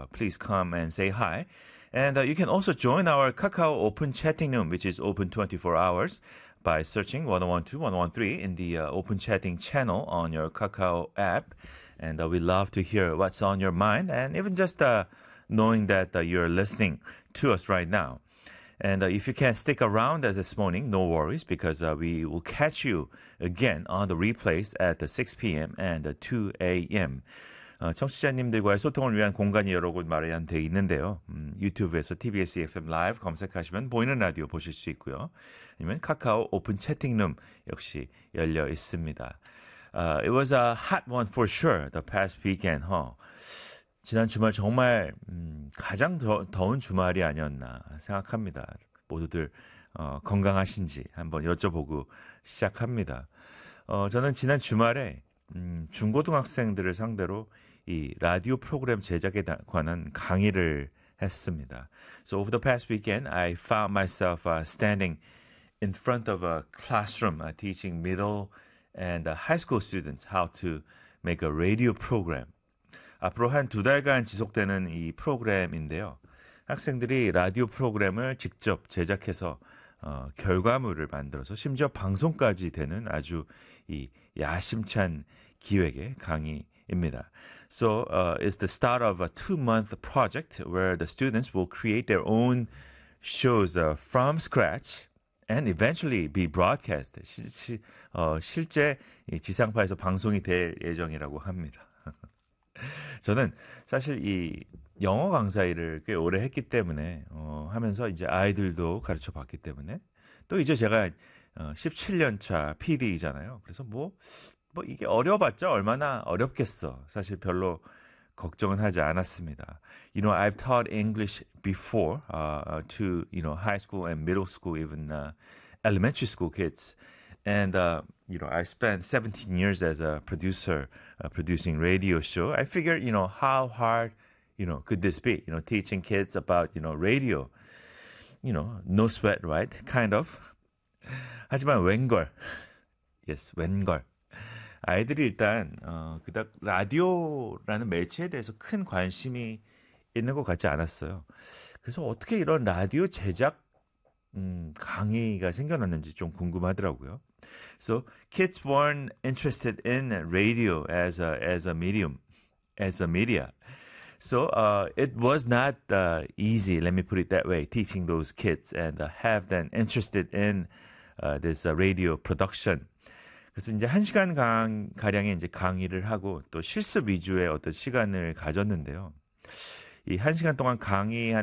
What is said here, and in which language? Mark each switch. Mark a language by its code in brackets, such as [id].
[en] Please come and say hi. And you can also join our Kakao Open Chatting Room, which is open 24 hours, by searching 101.2/101.3 in the Open Chatting channel on your Kakao app. And we love to hear what's on your mind and even just knowing that you're listening to us right now. And if you can't stick around this morning, no worries, because we will catch you again on the replays at 6 p.m. and 2 a.m. [ko] 청취자님들과의 소통을 위한 공간이 여러 곳 마련되어 있는데요. 유튜브에서 TBS FM 라이브 검색하시면 보이는 라디오 보실 수 있고요. 아니면 카카오 오픈 채팅룸 역시 열려 있습니다. [en] It was a hot one for sure the past weekend, huh? [ko] 지난 주말 정말 가장 더운 주말이 아니었나 생각합니다. 모두들 건강하신지 한번 여쭤보고 시작합니다. 저는 지난 주말에 중고등학생들을 상대로 이 라디오 프로그램 제작에 관한 강의를 했습니다. [en] So over the past weekend, I found myself standing in front of a classroom teaching middle and high school students how to make a radio program. [ko] 앞으로 한 두 달간 지속되는 이 프로그램인데요. 학생들이 라디오 프로그램을 직접 제작해서 결과물을 만들어서 심지어 방송까지 되는 아주 이 야심찬 기획의 강의입니다. [en] So it's the start of a two-month project where the students will create their own shows from scratch and eventually be broadcast. [ko] 실제 지상파에서 방송이 될 예정이라고 합니다. 저는 사실 이 영어 강사 일을 꽤 오래 했기 때문에 하면서 이제 아이들도 가르쳐 봤기 때문에 또 이제 제가 17년 차 PD이잖아요. 그래서 뭐 이게 어려워봤자 얼마나 어렵겠어. 사실 별로 걱정은 하지 않았습니다. [en] You know, I've taught English before to, you know, high school and middle school, even elementary school kids. And, you know, I spent 17 years as a producer, producing radio show. I figured, you know, how hard, you know, could this be? You know, teaching kids about, you know, radio. You know, no sweat, right? Kind of. [ko] 하지만 웬걸. [en] Yes, [ko] 웬걸. 아이들이 일단 그닥 라디오라는 매체에 대해서 큰 관심이 있는 것 같지 않았어요. 그래서 어떻게 이런 라디오 제작 강의가 생겨났는지 좀 궁금하더라고요. [en] So kids weren't interested in radio as a media. So it was not easy, let me put it that way, teaching those kids and have them interested in this radio production. [ko] 그래서 이제 한 시간 가량의 이제 강의를 하고 또 실습 위주의 어떤 시간을 가졌는데요. 이 한 시간 동안 강의하는